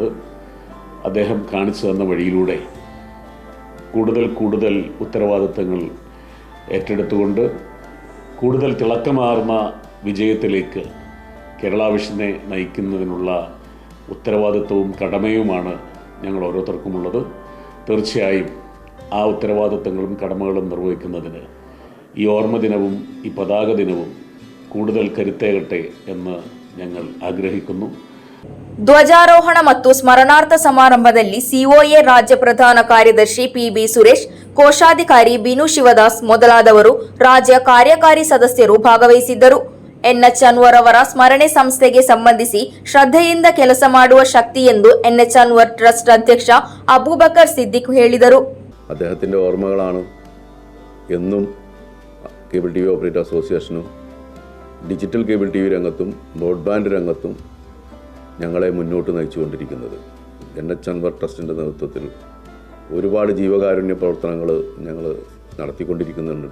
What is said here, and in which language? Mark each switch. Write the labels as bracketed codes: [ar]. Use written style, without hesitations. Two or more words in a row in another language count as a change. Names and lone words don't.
[ml] അദ്ദേഹം കാണിച്ചു തന്ന വഴിയിലൂടെ കൂടുതൽ ഉത്തരവാദിത്തങ്ങൾ ഏറ്റെടുത്തുകൊണ്ട് കൂടുതൽ തിളക്കമാർന്ന വിജയത്തിലേക്ക് കേരള വിഷനെ നയിക്കുന്നതിനുള്ള ഉത്തരവാദിത്തവും കടമയുമാണ് ഞങ്ങൾ ഓരോരുത്തർക്കുമുള്ളത്. തീർച്ചയായും ആ ഉത്തരവാദിത്തങ്ങളും കടമകളും നിർവഹിക്കുന്നതിന് ഈ ഓർമ്മ ദിനവും ഈ പതാക ദിനവും കൂടുതൽ കരുത്തേകട്ടെ എന്ന് ഞങ്ങൾ ആഗ്രഹിക്കുന്നു. [kn] ಧ್ವಜಾರೋಹಣ ಮತ್ತು ಸ್ಮರಣಾರ್ಥ ಸಮಾರಂಭದಲ್ಲಿ ಸಿಒಎ ರಾಜ್ಯ ಪ್ರಧಾನ ಕಾರ್ಯದರ್ಶಿ ಪಿಬಿ ಸುರೇಶ್, ಕೋಶಾಧಿಕಾರಿ ಬಿನು ಶಿವದಾಸ್ ಮೊದಲಾದವರು ರಾಜ್ಯ ಕಾರ್ಯಕಾರಿ ಸದಸ್ಯರು ಭಾಗವಹಿಸಿದ್ದರು. ಎನ್ಎಚ್ ಅನ್ವರ್ ಅವರ ಸ್ಮರಣೆ ಸಂಸ್ಥೆಗೆ ಸಂಬಂಧಿಸಿ ಶ್ರದ್ಧೆಯಿಂದ ಕೆಲಸ ಮಾಡುವ ಶಕ್ತಿ ಎಂದು ಎನ್ಎಚ್ ಅನ್ವರ್ ಟ್ರಸ್ಟ್ ಅಧ್ಯಕ್ಷ ಅಬೂಬಕರ್ ಸಿದ್ದಿಕ್ ಹೇಳಿದರು. [ml] അദ്ദേഹത്തിന്റെ ഓർമ്മകളാണ് എന്നും കേബിൾ ടി വി ഓപ്പറേറ്റർ അസോസിയേഷനും [en] digital cable TV [ml] രംഗത്തും ബ്രോഡ്ബാൻഡ് രംഗത്തും ഞങ്ങളെ മുന്നോട്ട് നയിച്ചുകൊണ്ടിരിക്കുന്നത്. എൻഎച്ച് അൻവർ ട്രസ്റ്റിൻ്റെ നേതൃത്വത്തിൽ ഒരുപാട് ജീവകാരുണ്യ പ്രവർത്തനങ്ങൾ ഞങ്ങൾ നടത്തിക്കൊണ്ടിരിക്കുന്നുണ്ട്.